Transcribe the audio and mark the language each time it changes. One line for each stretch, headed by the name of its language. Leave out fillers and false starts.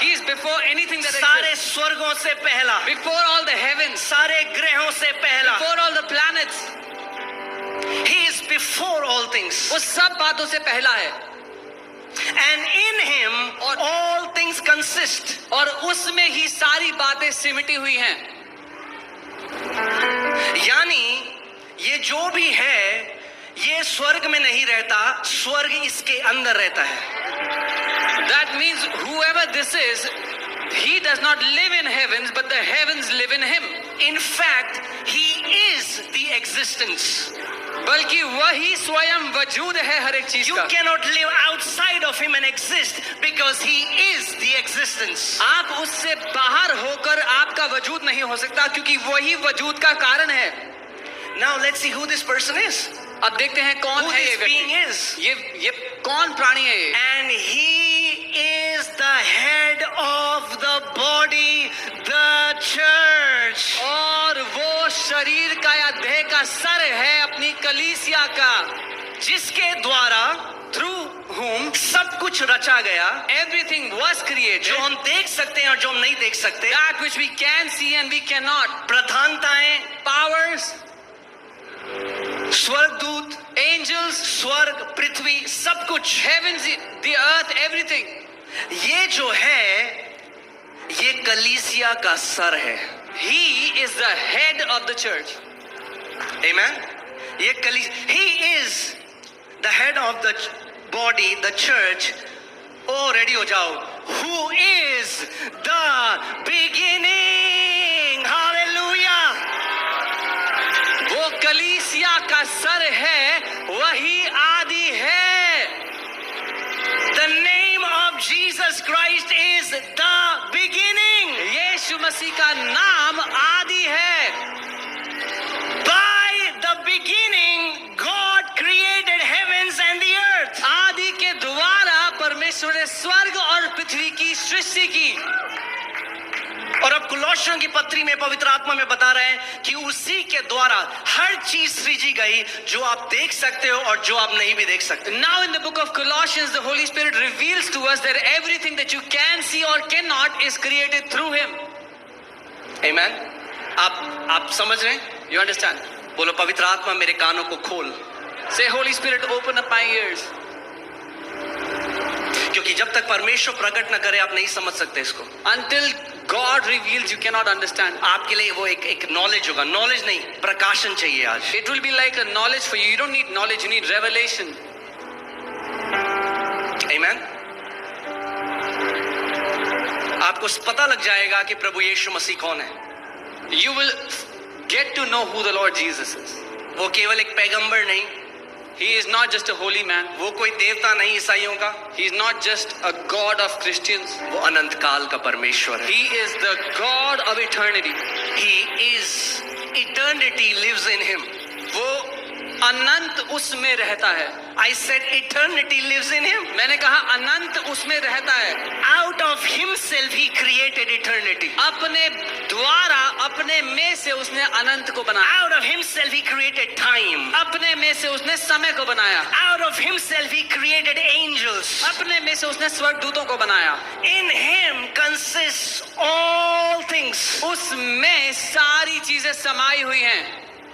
English: He is before anything that
Hindi: सारे
English: exists.
Hindi: स्वर्गों से पहला,
English: Before all the heavens.
Hindi: सारे ग्रहों से पहला।
English: Before all the planets. He is before all things,
Hindi: वो सब बातों से पहला है।
English: and in him all things consist.
Hindi: और उसमें ही सारी बातें सिमटी हुई हैं। यानी ये जो भी है, ये स्वर्ग में नहीं रहता, स्वर्ग इसके अंदर रहता है।
English: That means whoever this is, he does not live in heavens, but the heavens live in him. In fact, he is the existence.
Hindi: बल्कि वही स्वयं वजूद है हर एक चीज
English: You
Hindi: का।
English: cannot live outside of him and exist because he is the existence.
Hindi: आप उससे बाहर होकर आपका वजूद नहीं हो सकता, क्योंकि वही वजूद का कारण है।
English: Now let's see who this person is.
Hindi: अब देखते हैं कौन
English: Who
Hindi: है ये
English: this being
Hindi: व्यक्ति।
English: is.
Hindi: ये कौन प्राणी है ये?
English: And he is the head of the body, the church.
Hindi: और वो शरीर का या देह का सर है अपनी कलीसिया का, जिसके द्वारा
English: through whom
Hindi: सब कुछ रचा गया,
English: everything was created,
Hindi: जो हम देख सकते हैं और जो हम नहीं देख सकते।
English: that which we can see and we cannot,
Hindi: प्रधानताएं,
English: powers,
Hindi: स्वर्गदूत,
English: angels,
Hindi: स्वर्ग, पृथ्वी, सब कुछ।
English: heavens, the earth, everything.
Hindi: ये जो है, ये कलीसिया का सर है।
English: He is the head of the church. Amen.
Hindi: ये
English: he is the head of the body, the church.
Hindi: Oh, ready हो जाओ।
English: Who is the beginning? Hallelujah.
Hindi: वो कलीसिया का सर है, वही आदि है।
English: The name of Jesus Christ is the beginning.
Hindi: यीशु मसीह का नाम आदि है।
English: By the beginning, God created heavens and the earth.
Hindi: आदि के द्वारा परमेश्वर ने स्वर्ग और पृथ्वी की सृष्टि की। और अब कुलोसियों की पत्री में पवित्र आत्मा में बता रहे हैं कि उसी के द्वारा हर चीज सृजी गई, जो आप देख सकते हो और जो आप नहीं भी देख सकते।
English: Now in the book of Colossians, the Holy Spirit reveals to us that everything that you can see or cannot is created through Him.
Hindi: Amen. आप समझ रहे हैं?
English: You understand?
Hindi: बोलो पवित्र आत्मा मेरे कानों को खोल।
English: Say, Holy Spirit, open up my ears.
Hindi: क्योंकि जब तक परमेश्वर प्रकट न करे आप नहीं समझ सकते इसको।
English: Until God reveals, you cannot understand.
Hindi: आपके लिए वो एक नॉलेज होगा, नॉलेज नहीं, प्रकाशन चाहिए आज।
English: It will be like a knowledge for you. You don't need knowledge, you need revelation. Amen.
Hindi: आपको पता लग जाएगा कि प्रभु यीशु मसीह कौन है।
English: You will get to know who the Lord Jesus is.
Hindi: वो केवल एक पैगंबर नहीं,
English: He is not just a holy man.
Hindi: वो कोई देवता नहीं ईसाइयों का,
English: He is not just a God of Christians.
Hindi: वो अनंत काल का परमेश्वर है।
English: He is the God of eternity. He is eternity lives in him.
Hindi: वो अनंत उसमें रहता है।
English: I said eternity lives in him.
Hindi: मैंने कहा अनंत उसमें रहता है।
English: Out of himself he created eternity.
Hindi: अपने द्वारा, अपने में से उसने अनंत को बनाया।
English: Out of himself he created time.
Hindi: अपने में से उसने समय को बनाया।
English: Out of himself he created angels.
Hindi: अपने में से उसने स्वर्गदूतों को बनाया।
English: In him consists all things.
Hindi: उसमें सारी चीजें समाई हुई हैं।